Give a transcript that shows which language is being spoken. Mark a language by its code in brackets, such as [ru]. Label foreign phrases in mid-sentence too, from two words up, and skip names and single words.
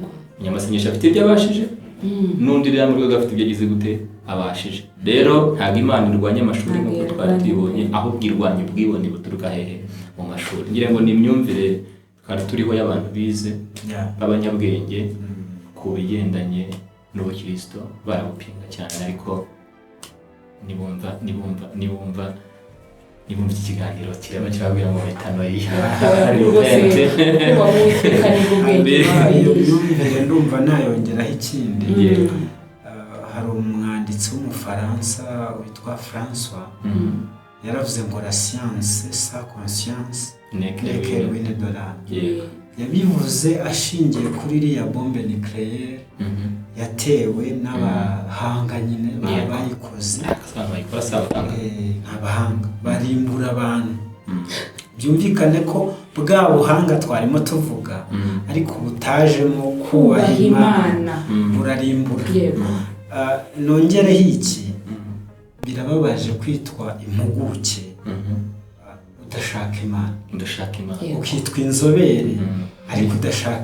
[rw] umunyamasengesho afite ibyo abashije n'undi rero mu rwego afite ibyo agize gute abashije rero ntabwo Imana irwanya amashuri nk'uko twari tubibonye ahubwo irwanya ubwibone buturuka hehe mu mashuri ngira ngo ni imyumvire twari turiho y'abantu bize b'abanyabwenge ku bigendanye n'ubukristo barabupinga cyane ariko nibumva iki kiganiro kiraba kirabwira ngo Metano y'ahari iyo myumvire ndumva nayongeraho ikindi hari umwanditsi w'umufaransa witwa François yaravuze ngo [fr] la science sa conscience n'est ruine de l'âme [rw] yabivuze ashingiye kuri iriya [fr] bombe nucléaire [rw] yatewe n'abahanga nyine bayikoze abahanga barimbura abantu byumvikane ko bwa buhanga twarimo tuvuga ariko butajemo kubaha Imana burarimbura nongereho iki birababaje kwitwa impuguke udashaka Imana ukitwa inzobere ariko udashaka